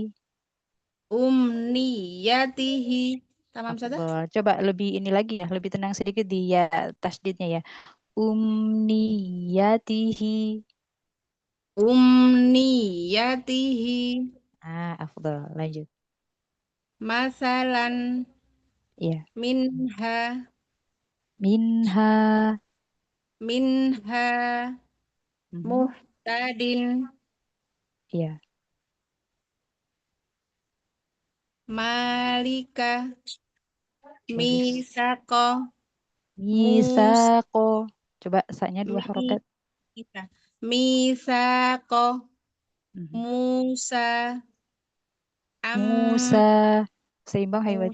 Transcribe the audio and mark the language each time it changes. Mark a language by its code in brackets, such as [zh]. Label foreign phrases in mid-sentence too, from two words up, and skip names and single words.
[id] Umniyatihi. Tamam saja. Afdol. Coba lebih ini lagi ya, lebih tenang sedikit di ya tasdidnya ya. Umniyatihi. Umniyatihi. Afdol. Lanjut. Masalan. Iya. Minha. Minha. Minha. Mhm. Muhtadin. Iya. Malika. Bagus. Misako. Musa. Misako. Coba saknya dua harokat. Misa. Misako. Mhm. Musa. Musa. Am. Seimbang Musa.